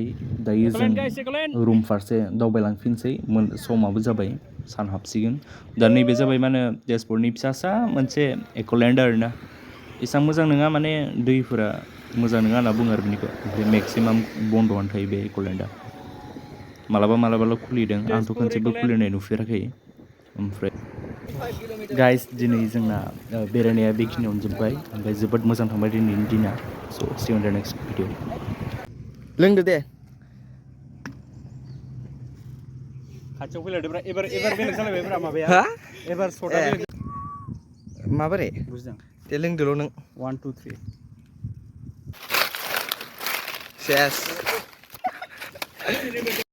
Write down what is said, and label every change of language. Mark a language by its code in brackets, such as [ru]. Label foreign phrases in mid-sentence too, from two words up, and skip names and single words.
[brx] दायो जों रुम फारसे दावबायलांफिनसै समाबो जाबाय सान हाबसिगोन दा नैबे जाबाय मा होनो तेजपुरनि फिसासा मोनसे एक'लेन्ड आरोना एसां मोजां नङा माने दैफोरा मोजां नङा होनना बुङो आरो बिनिखौ ओमफ्राय मेक्सिमाम बन्द'आनो थायो बे एक'लेन्डआ मालाबाल' खुलिदों आंथ' खनसेबो खुलिनाय नुफेराखै ओमफ्राय गाइस दिनै जोंना बेरायनाया बेखिनियावनो जोब्बाय ओमफ्राय जोबोद मोजां थांबाय दिनैनि दिना स' [en] see you in the next video [brx] लोंदो दे खाथियाव फैलायदोब्रा एबार बेलेग जालायबायब्रा माबाया एबार सर्टआ बेलेग माबोरै बुजिदों दे लोंदोल' नों 1 2 3 सेस